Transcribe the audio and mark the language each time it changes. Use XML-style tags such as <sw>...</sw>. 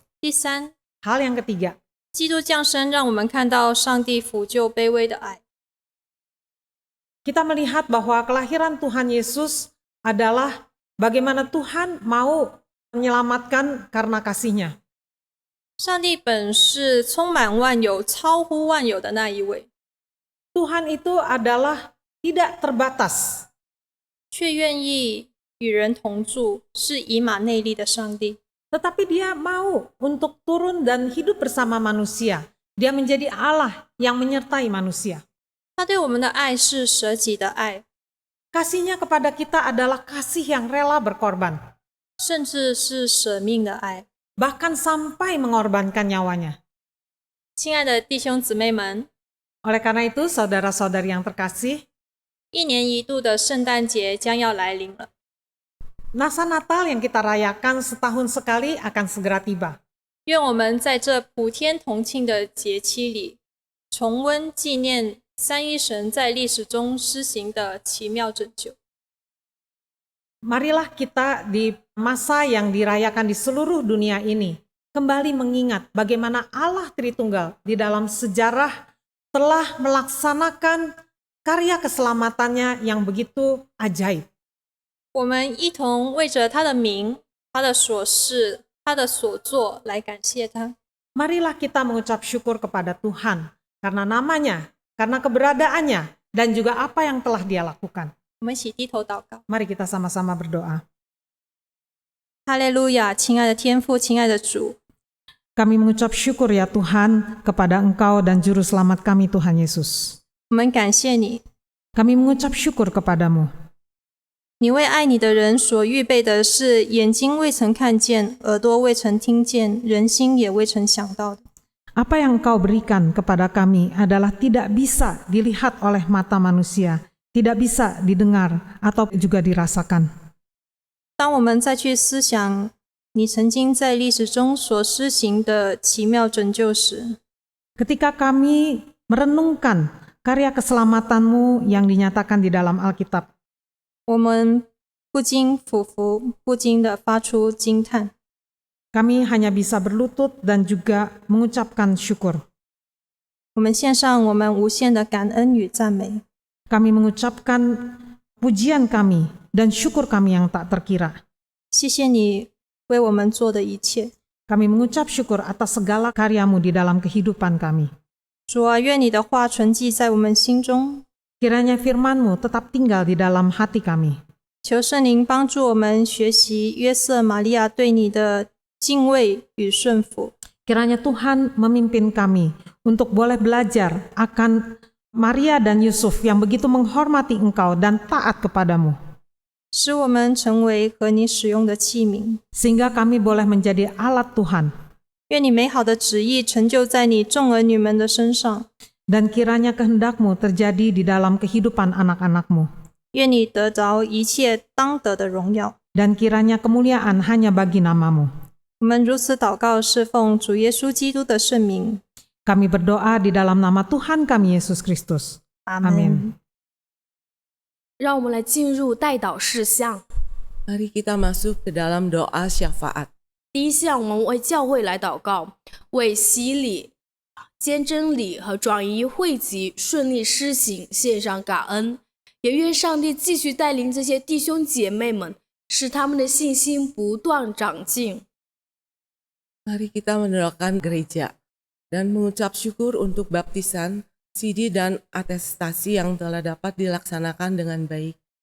<zh>第三，</zh> <id>Hal yang ketiga,</id> <zh>基督降生让我们看到上帝抚救卑微的爱。</zh> <id>kita melihat bahwa kelahiran Tuhan Yesus adalah bagaimana Tuhan mau menyelamatkan karena kasih-Nya.</id> <zh>上帝本是充满万有、超乎万有的那一位，</zh> <id>Tuhan itu adalah tidak terbatas,</id> <zh>却愿意与人同住，是以马内利的上帝。</zh> <id>tetapi Dia mau untuk turun dan hidup bersama manusia. Dia menjadi Allah yang menyertai manusia.</id> <zh>他对我们的爱是舍己的爱，</zh> <id>Kasih-Nya kepada kita adalah kasih yang rela berkorban,</id> <zh>甚至是舍命的爱。</zh> <id>bahkan sampai mengorbankan nyawanya.</id> <zh>亲爱的弟兄姊妹们，</zh> <id>Oleh karena itu, saudara-saudari yang terkasih,</id> <zh>一年一度的圣诞节将要来临了。</zh> <id>Natal Natal yang kita rayakan setahun sekali akan segera tiba.</id> <zh>愿我们在这普天同庆的节期里，重温纪念三一神在历史中施行的奇妙拯救。</zh> <id>Marilah kita di masa yang dirayakan di seluruh dunia ini kembali mengingat bagaimana Allah Tritunggal di dalam sejarah telah melaksanakan karya keselamatannya yang begitu ajaib.</id> <zh>我们一同为着他的名、他的所事、他的所作来感谢他。</zh> <id>Marilah kita mengucap syukur kepada Tuhan karena namanya, karena keberadaannya, dan juga apa yang telah Dia lakukan.</id> <zh>我们一起低头祷告。</zh> <id>Mari kita sama-sama berdoa.</id> <zh>哈利路亚，亲爱的天父，亲爱的主，</zh> <id>Kami mengucap syukur ya Tuhan kepada Engkau dan Juru Selamat kami Tuhan Yesus.</id> <zh>我们感谢你，</zh> <id>Kami mengucap syukur kepadamu.</id> <zh>你为爱你的人所预备的是眼睛未曾看见、耳朵未曾听见、人心也未曾想到的。</zh> <id>Apa yang Engkau berikan kepada kami adalah tidak bisa dilihat oleh mata manusia, tidak bisa didengar atau juga dirasakan.</id> <zh>当我们再去思想你曾经在历史中所施行的奇妙拯救时，</zh> <id>Ketika kami merenungkan karya keselamatanmu yang dinyatakan di dalam Alkitab,</id> <zh>我们不禁俯伏，不禁地发出惊叹。</zh> <id>kami hanya bisa berlutut dan juga mengucapkan syukur.</id> <zh>我们献上我们无限的感恩与赞美。</zh> <id>Kami mengucapkan pujian kami dan syukur kami yang tak terkira.</id> <zh>谢谢你为我们做的一切。</zh> <id>Kami mengucap syukur atas segala karyamu di dalam kehidupan kami.</id> <zh>主啊，愿你的话存记在我们心中。</zh> <id>Kiranya firman-Mu tetap tinggal di dalam hati kami.</id> <zh>求圣灵帮助我们学习约瑟、玛利亚对你的敬畏与顺服。</zh> <id>Kiranya Tuhan memimpin kami untuk boleh belajar akan Maria dan Yusuf yang begitu menghormati Engkau dan taat kepadamu.</id> <zh>使我们成为和你使用的器皿。</zh> <id>Sehingga kami boleh menjadi alat Tuhan.</id> <zh>愿你美好的旨意成就在你众儿女们的身上。</zh> <id>Dan kiranya kehendak-Mu terjadi di dalam kehidupan anak-anak-Mu.</id> <zh>愿你得着一切当得的荣耀。</zh> <id>Dan kiranya kemuliaan hanya bagi nama-Mu.</id> <zh>我们如此祷告，是奉主耶稣基督的圣名。</zh> <id>Kami berdoa di dalam nama Tuhan kami Yesus Kristus.</id> <zh>阿</zh> <id>Amin.</id> <zh>让我们来进入代祷事项。</zh> <id>Mari kita masuk ke dalam doa syafaat.</id> <zh>第一项，我们为教会来祷告，为洗礼、坚真理和转移汇集顺利施行献上感恩，也愿上帝继续带领这些弟兄姐妹们，使他们的信心不断长进。</zh> <id>Mari kita mendoakan gereja dan mengucap syukur untuk baptisan, sidi dan atestasi yang telah dapat dilaksanakan dengan baik.</id>